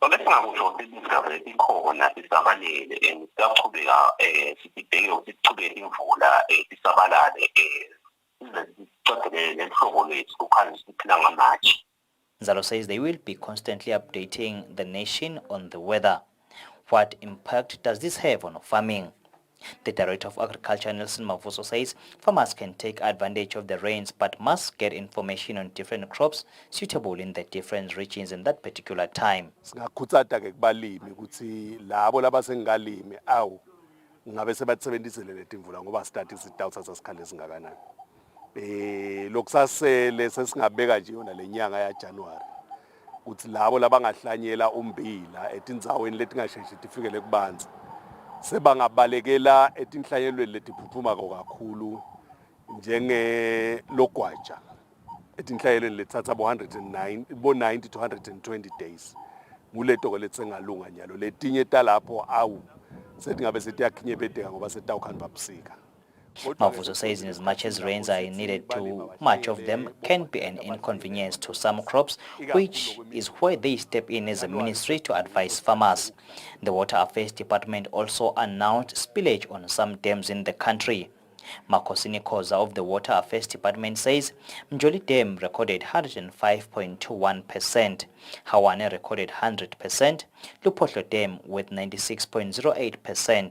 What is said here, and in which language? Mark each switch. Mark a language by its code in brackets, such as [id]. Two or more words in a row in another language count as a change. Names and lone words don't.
[en] Nzalo says they will be constantly updating the nation on the weather. What impact does this have on farming? The Director of Agriculture, Nelson Mavuso, says farmers can take advantage of the rains but must get information on different crops suitable in the different regions in that particular time. [ss] Singakhuthaza ke kubalimi ukuthi labo labasengalimi awu ngabe sebatsebenzisele letimvula ngoba statistics sitawutsa sasikhale singakanani. Lokusasele sesingabeka nje yona lenyanga ya January ukuthi labo labangahlanyela ummbila etindzaweni letingasheshi tifikele kubanzi sebangabalekela etinhlanyelweni letiphuphuma kakhulu njenge logwaja etinhlanyelweni lethatha bo [en] 90 to 120 days [ss] nguleto letsengalunga nyalo letinye talapho awu setingabe setiyakhinyebedeka ngoba setawukhanda babusika. [en] Mavuso says in as much as rains are needed, too much of them can be an inconvenience to some crops, which is where they step in as a ministry to advise farmers. The Water Affairs Department also announced spillage on some dams in the country. Makosini Koza of the Water Affairs Department says Mjoli Dam recorded 105.21%, Hawane recorded 100%, Lupotlo Dam with 96.08%.